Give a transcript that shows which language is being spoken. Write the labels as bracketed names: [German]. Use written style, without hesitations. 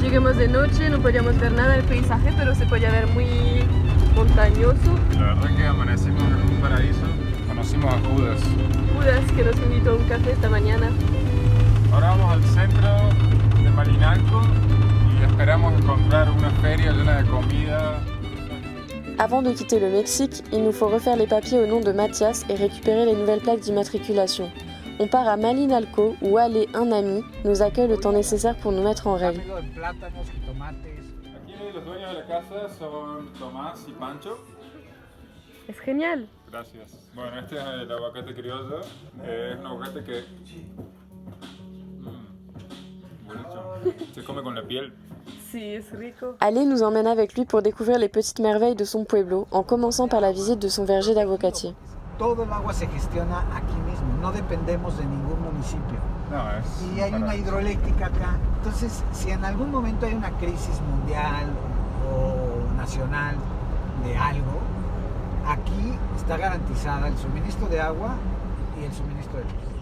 [Spanish] Llegamos de noche, no podíamos ver nada del paisaje, pero se podía ver muy montañoso. La verdad que amanecimos en un paraíso. Conocimos a Judas. Judas, que nos invitó a un café esta mañana. Ahora vamos al centro de Malinalco y esperamos encontrar una feria llena de comida. [French] Avant de quitter le Mexique, il nous faut refaire les papiers au nom de Mathias et récupérer les nouvelles plaques d'immatriculation. On part à Malinalco où Ale, un ami, nous accueille le temps nécessaire pour nous mettre en règle. [Spanish] Dámelo en plátanos, jitomates. Aquí los dueños de la casa son Tomás y Pancho. Es genial. Gracias. Bueno, este es el aguacate criollo. Es un aguacate que... buenísimo. Se come con la piel. Sí, es rico. [French] Ale nous emmène avec lui pour découvrir les petites merveilles de son pueblo, en commençant par la visite de son verger d'avocatier. [Spanish] Todo el agua se gestiona aquí mismo, no dependemos de ningún municipio. No, es... Y hay una hidroeléctrica acá. Entonces, si en algún momento hay una crisis mundial o nacional de algo, aquí está garantizada el suministro de agua y el suministro de luz.